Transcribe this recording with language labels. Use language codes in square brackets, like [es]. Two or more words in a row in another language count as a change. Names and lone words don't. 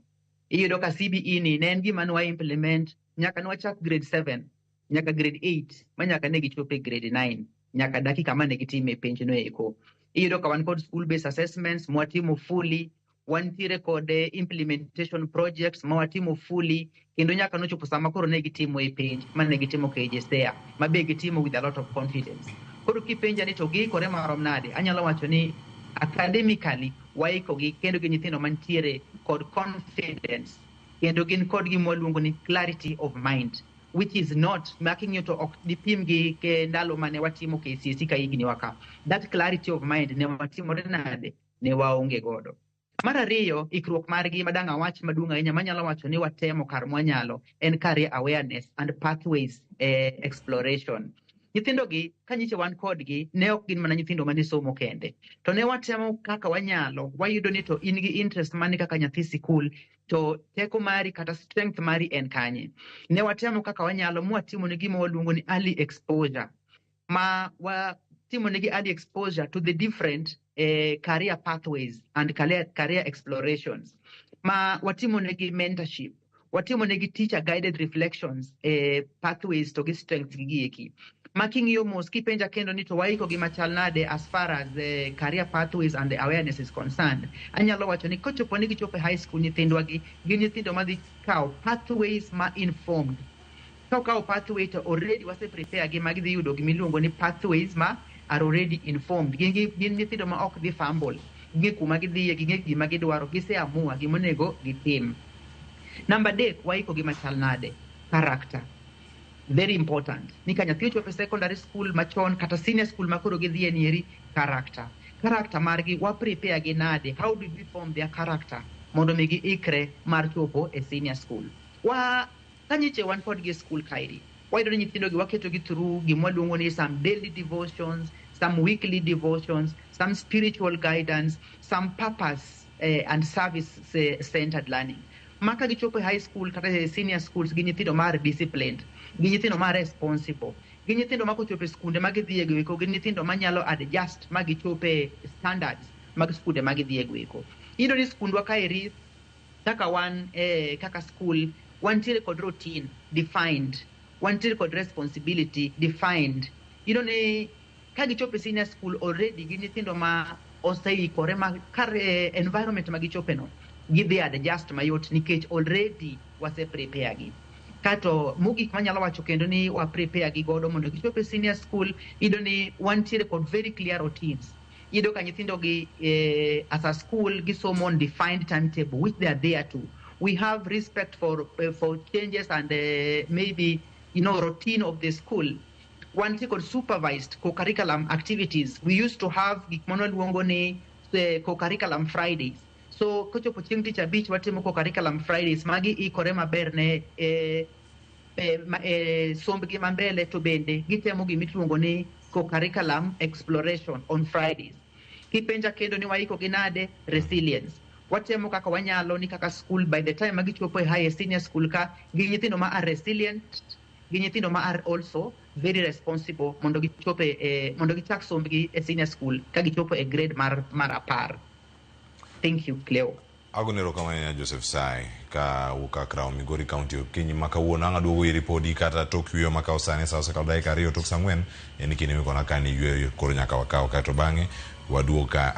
[luo] Iyudo ka CBE ni ne en gima nwa implement nyaka nwachak grade 7 nyaka grade 8 ma nyaka ne gichopo e grade 9 nyaka dakika mane gitime penj no eko. Iyudo ka wan kod [en] school based assessments [luo] mwatimo fully, wantiere kod [en] implementation projects [luo] mawatimo fully kendo nyaka nochopo sama koro ne gitimo e penj mane gitimo KJSEA mabe gitimo [en] with a lot of confidence. [luo] Koro kipenja ni to giikore marom nade, anyalo wacho ni academically waikogi kendo gin nyithindo mantiere kod confidence kendo gin kod gima waluongo ni [en] clarity of mind, which is not making you to [luo] ok dipim gi ke ndalo mane watimo KCSE ka higni waka. [en] That clarity of mind [luo] ne watimore nade, ne waonge godo. Mar ariyo, ikruok margi madang' awach maduong' ahinya manyalo wacho ni watemo kar mwanyalo en [en] career awareness and pathways exploration. [luo] Nyithindo gi kanyiche wan kodgi ne ok gin mana nyithindo mane somo kende, to ne watemo kaka wanyalo. Wayudo ni to in gi interest mane kaka nyathi sikul, to teko mari kata strength mari en kanye. Ne watemo kaka wanyalo mwatimo ne gima waluongo ni [en] early exposure, [luo] ma watimo negi [en] early exposure to the different career pathways and career explorations. [luo] Ma watimo negi mentorship, watimo negi [en] teacher guided reflections, [luo] pathways to gi strengths gi eki. [en] Making you [luo] mos kipenja kendo ni to waiko gi machal nade [en] as far as career pathways and the awareness is concerned. [luo] Anyalo wacho ni kochopo ni gichopo [en] high school [luo] nyithindwa gi gin nyithindo madhi kao pathways ma informed. Kao pathway to already wase prepare gi magidhi yudo gimiluongo ni pathways ma [en] are already informed. [luo] Gin nyithindo ma ok dhi fumble, ging'e kuma gidhiye, ging'e gima gidwaro, giseamua gimonego gitim. Number 3, waiko gi machal nade, [en] character. Very important. [luo] Nika nyathi ochopo [en] secondary school [luo] machon kata [en] senior school [luo] makoro gidhiye nieri, [en] character. [luo] Character margi wa prepare gi nade, [en] how did we form their character [luo] mondo mi giikre mar chopo e [en] senior school. [luo] Kanyiche wan kod gi school kairi, wayudo ni nyithindo gi waketo gi through gima waluongo ni [en] some daily devotions, some weekly devotions, some spiritual guidance, some purpose and service centered learning. [luo] Maka gichopo [en] high school [luo] kata [en] senior schools [luo] gi nyithindo mar disciplined, gi nyithindo mar responsible, gi nyithindo ma kochopo e skunde ma gidhiye gweko, gi nyithindo manyalo adjust ma gichope standards mag skunde ma gidhiye gweko. Iyudo ni skundwa kaeri kaka wan kaka school wantiere kod [en] routine defined, [luo] wantiere kod [en] responsibility defined. [luo] Iyudo ni ka gichopo e [en] senior school [luo] already gi nyithindo ma oseikore ma kar environment ma gichope no gidhi adjust mayot nikech already wase prepare gi. Kato mogik manyalo wacho kendo ni wa prepare gi godo mondo gichopo e [en] senior school, [luo] iyudo ni wantiere kod [en] very clear routines. [luo] Iyudo ka nyithindo gi [en] as a school gisomo on defined timetable which they are there to. We have respect for changes and maybe routine of the school. One thing called supervised co-curriculum activities. We used to have [luo] gikmono luongo ni [en] co-curriculum Fridays. [luo] So kochopo chieng' tich abich watimo [en] co-curriculum Fridays [luo] magi ikore maber ne sombgi mambele, to bende gitemo gimiluongo ni [en] co-curriculum exploration on Fridays. [luo] Kipenja kendo ni waiko ginade resilience. Watemo kaka wanyalo ni kaka school [en] by the time [luo] magichopo e [en] high senior school [luo] ka gi nyithindo ma [en] are resilient, [luo] gi nyithindo ma [en] are also very responsible [luo] mondo gichope mondo gichak sombgi e [en] senior school [luo] ka gichopo e grade mar 10. [en] Thank you, Cleo. [luo] Agonero kama Joseph Saye ka wuka Crown Migori County Okinyi makawuono anga duogo i ripodi kata tok yweyo makaw sane sa sekal daika 2 tok sang'wen en kini mikona kani yweyo koro nyaka wakaw kato bang'e waduogo ka